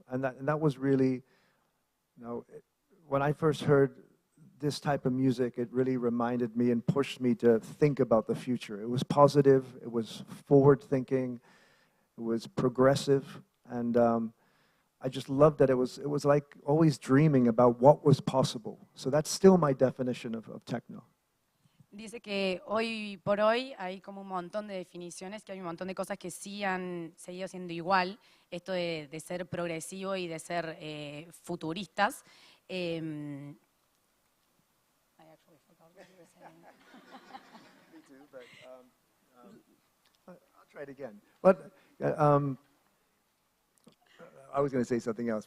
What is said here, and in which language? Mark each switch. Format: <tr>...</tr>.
<en>And that was really, when I first heard this type of music, it really reminded me and pushed me to think about the future. It was positive, it was forward-thinking, it was progressive, and I just loved that it was like always dreaming about what was possible. So that's still my definition of techno.</en> <es>Dice que hoy por hoy hay como un montón de definiciones, que hay un montón de cosas que sí han seguido siendo igual, esto de ser progresivo y de ser futuristas.</es> <en>I actually forgot what you were saying. Me too, but I'll try it again. But I was going to say something else.</en>